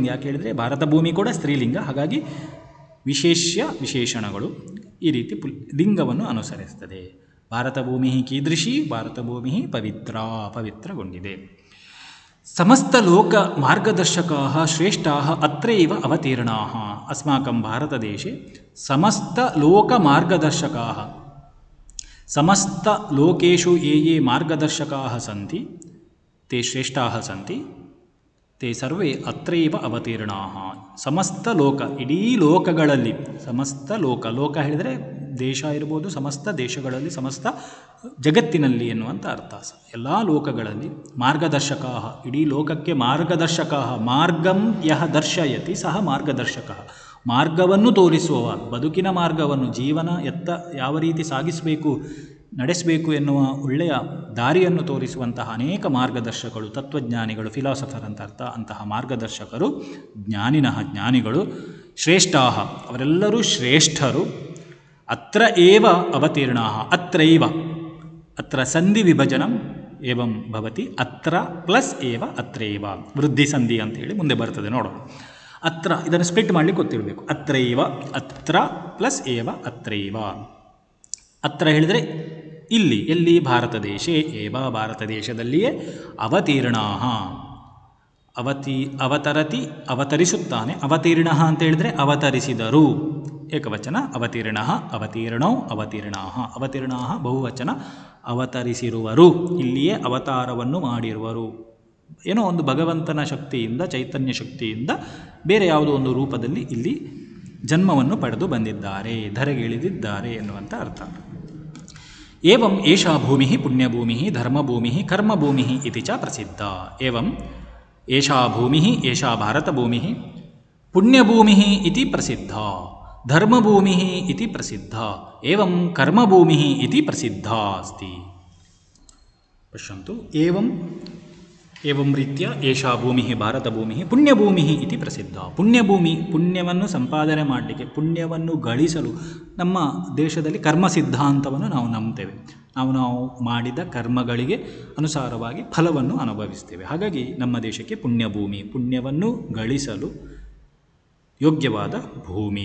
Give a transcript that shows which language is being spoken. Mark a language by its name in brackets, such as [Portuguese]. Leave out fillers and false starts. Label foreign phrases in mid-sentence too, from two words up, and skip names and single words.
[Kannada] ಯಾಕೆ ಹೇಳಿದರೆ ಭಾರತ ಭೂಮಿ ಕೂಡ ಸ್ತ್ರೀಲಿಂಗ, ಹಾಗಾಗಿ ವಿಶೇಷಣಗಳು ಈ ರೀತಿ ಲಿಂಗವನ್ನು ಅನುಸರಿಸುತ್ತದೆ. [Sanskrit] ಭಾರತ ಭೂಮಿ ಕೀದೃಶಿ, [Kannada] ಭಾರತ ಭೂಮಿ ಪವಿತ್ರಗೊಂಡಿದೆ. [Sanskrit] ಸಮಸ್ತ ಲೋಕ ಮಾರ್ಗದರ್ಶಕಾಃ ಶ್ರೇಷ್ಠಾಃ ಅತ್ರೈವ ಅವತೀರ್ಣಾಃ. ಅಸ್ಮಾಕಂ ಭಾರತದೇಶೆ ಸಮಸ್ತ ಲೋಕ ಮಾರ್ಗದರ್ಶಕಾಃ, ಸಮಸ್ತ ಲೋಕೇಶು ಯೇ ಮಾರ್ಗದರ್ಶಕಾಃ ಸಂತಿ ತೇ ಶ್ರೇಷ್ಠಾಃ ಸಂತಿ ತೇ ಸರ್ವೇ ಅತ್ರೈವ ಅವತೀರ್ಣಾಃ. [Kannada] ಸಮಸ್ತ ಲೋಕ, ಇಡೀ ಲೋಕಗಳಲ್ಲಿ, ಸಮಸ್ತ ಲೋಕ ಹೇಳಿದರೆ ದೇಶ ಇರ್ಬೋದು, ಸಮಸ್ತ ದೇಶಗಳಲ್ಲಿ, ಸಮಸ್ತ ಜಗತ್ತಿನಲ್ಲಿ ಎನ್ನುವಂಥ ಅರ್ಥ. ಎಲ್ಲ ಲೋಕಗಳಲ್ಲಿ ಮಾರ್ಗದರ್ಶಕಾಃ, ಇಡೀ ಲೋಕಕ್ಕೆ ಮಾರ್ಗದರ್ಶಕಾಃ. [Sanskrit] ಮಾರ್ಗಂ ಯಹ ದರ್ಶಯತಿ ಸಹ ಮಾರ್ಗದರ್ಶಕಃ, [Kannada] ಮಾರ್ಗವನ್ನು ತೋರಿಸುವವ, ಬದುಕಿನ ಮಾರ್ಗವನ್ನು, ಜೀವನ ಯಾವ ರೀತಿ ಸಾಗಿಸಬೇಕು, ನಡೆಸಬೇಕು ಎನ್ನುವ ಒಳ್ಳೆಯ ದಾರಿಯನ್ನು ತೋರಿಸುವಂತಹ ಅನೇಕ ಮಾರ್ಗದರ್ಶಕರು, ತತ್ವಜ್ಞಾನಿಗಳು, ಫಿಲಾಸಫರ್ ಅಂತ ಅರ್ಥ. ಅಂತಹ ಮಾರ್ಗದರ್ಶಕರು ಜ್ಞಾನಿಗಳು. ಶ್ರೇಷ್ಠಾಃ, ಅವರೆಲ್ಲರೂ ಶ್ರೇಷ್ಠರು. [Sanskrit] ಅತ್ರ ಏವ ಅವತೀರ್ಣಾಃ, ಅತ್ರೈವ, ಅತ್ರ ಸಂಧಿ ವಿಭಜನಂ ಏವಂ ಭವತಿ. ಅತ್ರ ಪ್ಲಸ್ ಏವ ಅತ್ರೈವ, [Kannada] ವೃದ್ಧಿ ಸಂಧಿ ಅಂತೇಳಿ ಮುಂದೆ ಬರ್ತದೆ, ನೋಡೋಣ. ಅತ್ರ, ಇದನ್ನು ಸ್ಪ್ಲಿಟ್ ಮಾಡಲಿಕ್ಕೆ ಗೊತ್ತಿರಬೇಕು. [Sanskrit] ಅತ್ರೈವ, ಅತ್ರ ಪ್ಲಸ್ ಏವ ಅತ್ರೈವ. [Kannada] ಅತ್ರ ಹೇಳಿದರೆ ಇಲ್ಲಿ, ಎಲ್ಲಿ? [Sanskrit] ಭಾರತ ದೇಶೇ ಏವ, [Kannada] ಭಾರತ ದೇಶದಲ್ಲಿಯೇ. [Sanskrit] ಅವತೀರ್ಣಾಃ, ಅವತರತಿ, [Kannada] ಅವತರಿಸುತ್ತಾನೆ. ಅವತೀರ್ಣಃ ಅಂತ ಹೇಳಿದರೆ ಅವತರಿಸಿದರು, ಏಕವಚನ. [Sanskrit] ಅವತೀರ್ಣಃ, ಅವತೀರ್ಣೌ, ಅವತೀರ್ಣಾಃ. ಅವತೀರ್ಣಾಃ ಬಹುವಚನ. [Kannada] ಅವತರಿಸಿರುವರು, ಇಲ್ಲಿಯೇ ಅವತಾರವನ್ನು ಮಾಡಿರುವರು. ಏನೋ ಒಂದು ಭಗವಂತನ ಶಕ್ತಿಯಿಂದ, ಚೈತನ್ಯ ಶಕ್ತಿಯಿಂದ ಬೇರೆ ಯಾವುದೋ ಒಂದು ರೂಪದಲ್ಲಿ ಇಲ್ಲಿ ಜನ್ಮವನ್ನು ಪಡೆದು ಬಂದಿದ್ದಾರೆ, ಧರೆಗೆ ಇಳಿದಿದ್ದಾರೆ ಎನ್ನುವಂಥ ಅರ್ಥ. [Sanskrit] ಏವಂ ಏಷಾ ಭೂಮಿ ಪುಣ್ಯಭೂಮಿ ಧರ್ಮಭೂಮಿ ಕರ್ಮಭೂಮಿ ಇತಿ ಚ ಪ್ರಸಿದ್ಧ. ಏವಂ ಏಷಾ ಭೂಮಿ, ಏಷಾ ಭಾರತಭೂಮಿ ಪುಣ್ಯಭೂಮಿ ಇತಿ ಪ್ರಸಿದ್ಧ, ಧರ್ಮಭೂಮಿ ಇತಿ ಪ್ರಸಿದ್ಧ, ಏವಂ ಕರ್ಮಭೂಮಿ ಇತಿ ಪ್ರಸಿದ್ಧ ಅಸ್ತಿ. ಪಶ್ಯಂತು, ಏವಂ ರೀತ್ಯ ಏಷಾ ಭೂಮಿ ಭಾರತಭೂಮಿ ಪುಣ್ಯಭೂಮಿ ಇತಿ ಪ್ರಸಿದ್ಧ. [Kannada] ಪುಣ್ಯಭೂಮಿ, ಪುಣ್ಯವನ್ನು ಸಂಪಾದನೆ ಮಾಡಲಿಕ್ಕೆ, ಪುಣ್ಯವನ್ನು ಗಳಿಸಲು ನಮ್ಮ ದೇಶದಲ್ಲಿ ಕರ್ಮ ಸಿದ್ಧಾಂತವನ್ನು ನಾವು ನಂಬ್ತೇವೆ. ನಾವು ಮಾಡಿದ ಕರ್ಮಗಳಿಗೆ ಅನುಸಾರವಾಗಿ ಫಲವನ್ನು ಅನುಭವಿಸ್ತೇವೆ. ಹಾಗಾಗಿ ನಮ್ಮ ದೇಶಕ್ಕೆ ಪುಣ್ಯಭೂಮಿ, ಪುಣ್ಯವನ್ನು ಗಳಿಸಲು ಯೋಗ್ಯವಾದ ಭೂಮಿ.